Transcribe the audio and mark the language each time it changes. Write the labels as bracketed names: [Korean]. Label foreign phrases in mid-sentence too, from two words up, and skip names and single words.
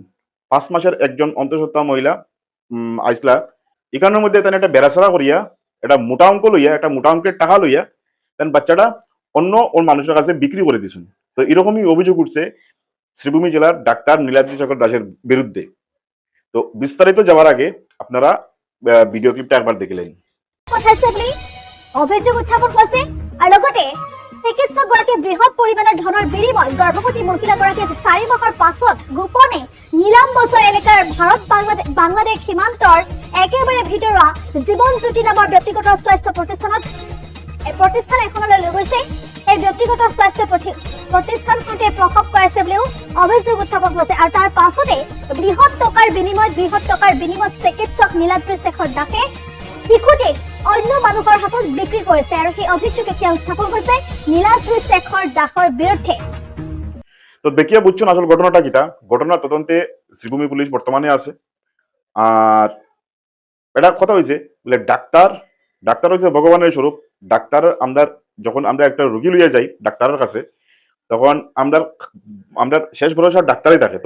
[Sylheti] 5 মাসের একজন অন্তঃসত্ত্বা মহিলা আইসলা, এখানের মধ্যে তান একটা বেড়াছাড়া করিয়া একটা মোটা অঙ্ক লইয়া, একটা মোটা অঙ্কের টাকা লইয়া তান বাচ্চাটা অন্য ওর মানুষের কাছে বিক্রি করে দিয়েছেন। [Bangla] তো এরকমই অভিযোগ উঠছে শ্রীভূমি জেলার ডাক্তার নীলাদ্রি শেখর দাসের বিরুদ্ধে। তো বিস্তারিত যাওয়ার আগে আপনারা ভিডিও ক্লিপটা একবার দেখলেন। [Assamese] অভিযোগ উত্থাপন কৰিছে আৰু লগতে চিকিৎসকগৰাকীয়ে বৃহৎ পৰিমাণৰ ধনৰ বিনিময় গৰ্ভৱতী মহিলাগৰাকীয়ে 4 মাহৰ পাছত গোপনে নীলাম বজাৰ এলেকাৰ ভাৰত বাংলাদেশ সীমান্তৰ একেবাৰে ভিতৰুৱা জীৱন জ্যোতি নামৰ ব্যক্তিগত স্বাস্থ্য প্ৰতিষ্ঠানত প্ৰতিষ্ঠান এখনলৈ লৈ গৈছে। এই ব্যক্তিগত স্বাস্থ্য প্ৰতিষ্ঠানখনতে প্ৰসৱ কৰাইছে বুলিও অভিযোগ উত্থাপন হৈছে। আৰু তাৰ পাছতে বৃহৎ টকাৰ বিনিময়ত চিকিৎসক নীলাদ্ৰি শেখৰ দাসে শিশুটিক অন্য মানুহৰ হাতত বিক্ৰী কৰিছে আৰু সেই অভিযোগ এতিয়া উত্থাপন হৈছে নীলাদ্রি শেখর দাসের বিরুদ্ধে। [Sylheti] তো দেখিয়া বুঝছেন আসল ঘটনাটা কিটা। [Bangla] ঘটনা তদন্তে শ্রীভূমি পুলিশ বর্তমানে আছে। আর এটা কথা হয়েছে বলে ডাক্তার হচ্ছে ভগবানের স্বরূপ। ডাক্তার আমরা যখন আমরা একটা রুগী লইয়া যাই ডাক্তারের কাছে, তখন আমরা শেষ ভরসা ডাক্তারই থাকে।